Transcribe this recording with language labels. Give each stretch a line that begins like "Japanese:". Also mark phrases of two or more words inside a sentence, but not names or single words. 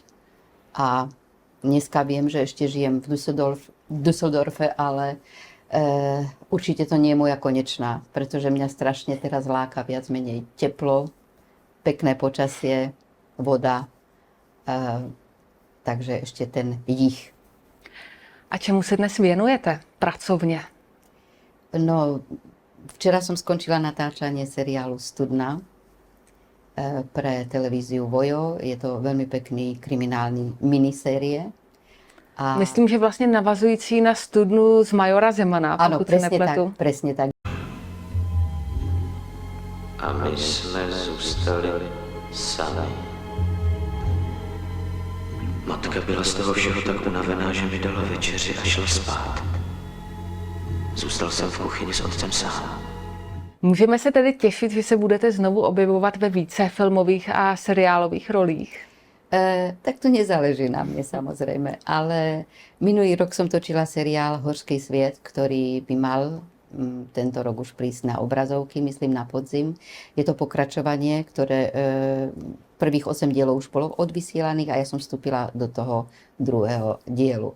Slovak: A dneska viem, že ešte žijem v Düsseldorfe, ale určite to nie je moja konečná, pretože mňa strašne teraz láka viac menej teplo, pekné počasie, voda, takže ešte ten jih.
Czech: A čemu se dnes věnujete pracovně?
Slovak: No, včera som skončila natáčanie seriálu Studna pre televíziu Vojo. Je to veľmi pekný kriminální minisérie. A...
Czech: Myslím, že vlastně navazující na Studnu z Majora Zemana, ano, pokud se nepletu.
Slovak: Tak, presne tak.
Czech: A my jsme zůstali sami. Matka byla z toho všeho tak unavená, že mi dala večeři a šla spát. Zůstal jsem v kuchyni s otcem sám. Můžeme se tedy těšit, že se budete znovu objevovat ve více filmových a seriálových rolích?
Slovak: Tak to nezáleží na mne samozrejme, ale minulý rok som točila seriál Horský sviet, ktorý by mal tento rok už prísť na obrazovky, myslím na podzim. Je to pokračovanie, ktoré prvých 8 dielov už bolo odvysielaných a ja som vstúpila do toho druhého dielu.